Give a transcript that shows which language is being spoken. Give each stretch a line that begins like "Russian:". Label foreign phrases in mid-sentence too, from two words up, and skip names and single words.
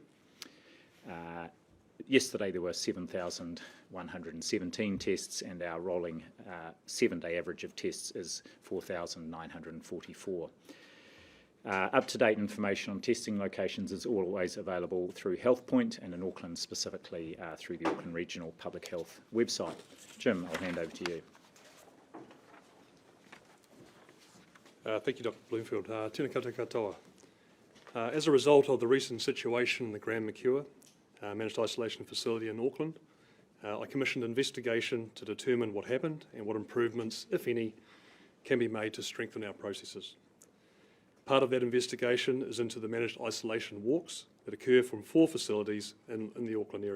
English: Yesterday there were 7,117 tests, and our rolling 7-day average of tests is 4,944. Up-to-date information on testing locations is always available through HealthPoint and in Auckland specifically through the Auckland Regional Public Health website. Jim, I'll hand over to you. Thank you, Dr.
Māori: Bloomfield. Tēnā koutou katoa.
English: As a result of the recent situation in the Grand McCure Managed Isolation Facility in Auckland, I commissioned an investigation to determine what happened and what improvements, if any, can be made to strengthen our processes. Part of that investigation is into the managed isolation walks that occur from 4 facilities in the Auckland area.